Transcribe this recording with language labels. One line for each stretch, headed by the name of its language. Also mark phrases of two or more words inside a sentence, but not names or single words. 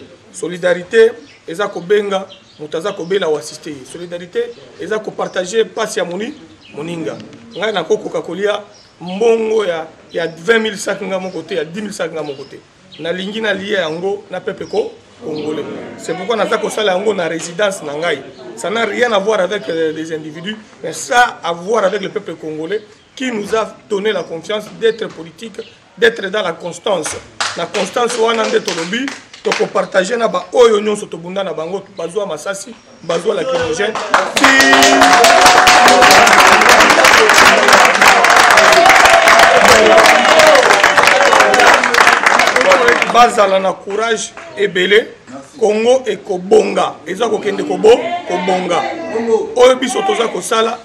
Lingala: Solidarité eza ko benga mutaza ko bela wa assister. Solidarité eza ko partager pasi ya moninga. Ngai na kokoka kolia mbongo ya 20 000 sacs nga
French: mon côté,
Lingala: ya 10 000 sacs nga
French: mon côté.
Lingala: Na lingi na lié yango na
French: peuple congolais.
Lingala: C'est pourquoi naza ko sala yango na résidence na ngai.
French: Ça n'a rien à voir avec des individus, mais ça a à voir avec le peuple congolais qui nous a donné la confiance d'être politique, d'être dans la constance. La constance
Lingala: wana nde tolobi to ko partager na ba oyo nyonso to bunda na bango bazwa masasi, bazwa
French: la kérosène.
Lingala: Bazala na courage ebele Congo et Kobonga eza kokende kobonga oyo biso toza kosala